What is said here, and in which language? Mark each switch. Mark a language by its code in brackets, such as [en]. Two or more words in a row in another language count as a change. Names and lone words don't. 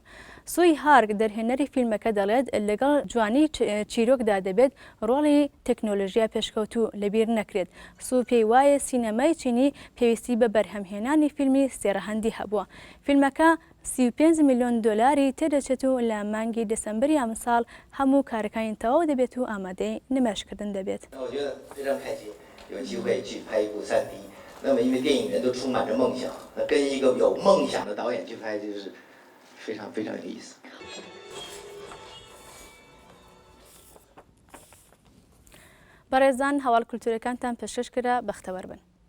[ckb] سوی هارگ دەرهێنەری فیلمەکە دەڵێت لەگەڵ جوانی چیرۆکدا دەبێت ڕۆڵی تەکنۆلۆژیا پێشکەوتوو لەبیر نەکرێت. سو پێی وایە سینەمای چینی پێویستی بە بەرهەمهێنانی فیلمی سێرەهەندی هەبووە. فیلمەکە 35 میلیۆن دۆلاری تێدەچێت و لە مانگی دەسەمبەری ئەم ساڵ هەموو کارەکانی تەواو دەبێت و ئامادەی نمایشکردن دەبێت. [zh] 那么，因为电影人都充满着梦想，那跟一个有梦想的导演去拍，就是非常非常有意思。 [ckb] بەڕێزان هەواڵ کولتورەکانتان پێشکەش کرا بەختەوەر بن.